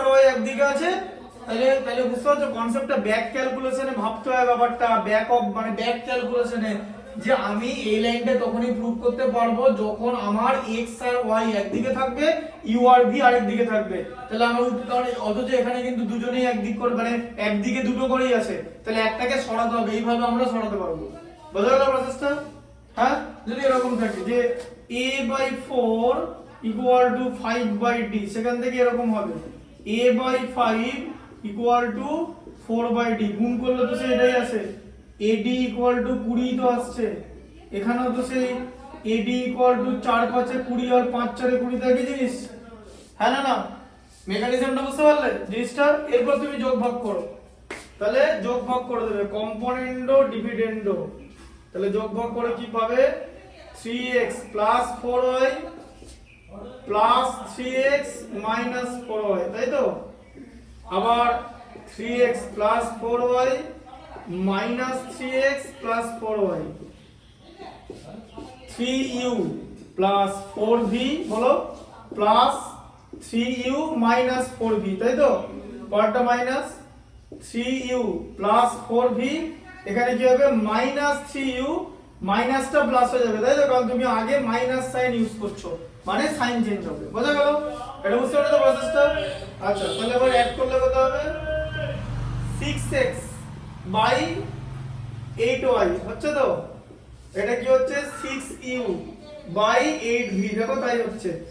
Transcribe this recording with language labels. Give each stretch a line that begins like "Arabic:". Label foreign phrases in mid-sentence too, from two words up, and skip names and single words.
Bangla: y একদিকে আছে, তাহলে বুঝতে পারছো কনসেপ্টটা, ব্যাক ক্যালকুলেশনে ভাবতে হয় ব্যাপারটা, মানে ব্যাক ক্যালকুলেশনে, যে আমি এই লাইনটা তখনই প্রুভ করতে পারবো যখন আমার x আর y একদিকে থাকবে, u আর v আরেক দিকে থাকবে, তাহলে আমার অথচ এখানে কিন্তু দুজনেই একদিক করে, মানে একদিকে দুটো করেই আছে, তাহলে একটাকে সরাতে হবে, এইভাবে আমরা সরাতে পারবো, বোঝা গেল প্রসেসটা, হ্যাঁ, যদি এরকম থাকে যে
English: a/4 equal to 5/d,
Bangla: সেখান থেকে এরকম হবে
English: a/5 equal to 4/d,
Bangla: গুণ করলে তো সেটাই আসে, ad
English: equal to 20
Bangla: তো আসছে, এখানেও তো সেই
English: ad equal to 4 5 20
Bangla: আর 5 4 20 একই জিনিস, হ্যাঁ না মেকানিজমটা বুঝতে পারলে জিনিসটা, এরপর তুমি যোগ ভাগ করো, তাহলে যোগ ভাগ করে দেবে কম্পোনেন্ডো ডিভিডেন্ডো, তাহলে যোগ ভাগ করে কি পাবে,
English: 3x plus 4y plus 3x minus 4y,
Bangla: তাই তো, আবার
English: 3x plus 4y minus 3x plus 4y, 3u plus 4v, বলো, plus 3u minus 4v,
Bangla: তাই তো, পরেরটা
English: মাইনাস 3u plus 4v, এখানে
Bangla: কি হবে
English: minus 3u,
Bangla: মাইনাসটা প্লাস হয়ে যাবে, তাই তো, কারণ তুমি আগে মাইনাস সাইন ইউজ করছো, মানে
English: sign change
Bangla: হবে, বোঝা গেল, এটা বুঝতে পারলে তো প্রসেসটা, আচ্ছা তাহলে এবার অ্যাড করলে কত হবে,
English: 6x by 8y
Bangla: হচ্ছে তো, এটা কি হচ্ছে
English: 6u by 8v,
Bangla: দেখো তাই হচ্ছে,